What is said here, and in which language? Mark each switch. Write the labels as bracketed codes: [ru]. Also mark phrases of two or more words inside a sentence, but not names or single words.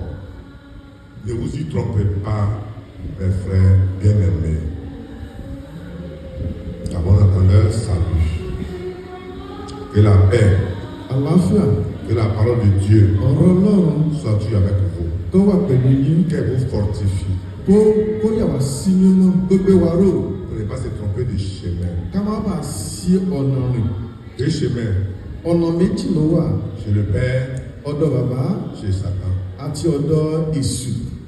[fr] Ne vous y trompez pas, mes frères bien-aimés. À bon entendeur, salut. Que la paix, [yo] Àlàáfíà. [fr] que la parole de Dieu [yo] Ọ̀rọ̀ Ọlọ́run [fr] soit avec vous. [yo] tó wà pẹ̀lú yín. [fr] Qu'elle vous fortifie. [yo] Kó yà wá sí mímọ́ gbégbé wa ró. [fr] Pour ne pas se tromper de chemin. [yo] Ká má bàa sí ọ̀nà rìn. [fr] 2 chemins. [yo] Ọ̀nà méjì ló wà. [fr] Chez le Père, [yo] Ọ̀dọ̀ bàbá [fr] chez Satan. [yo] àti ọ̀dọ̀ Èṣù.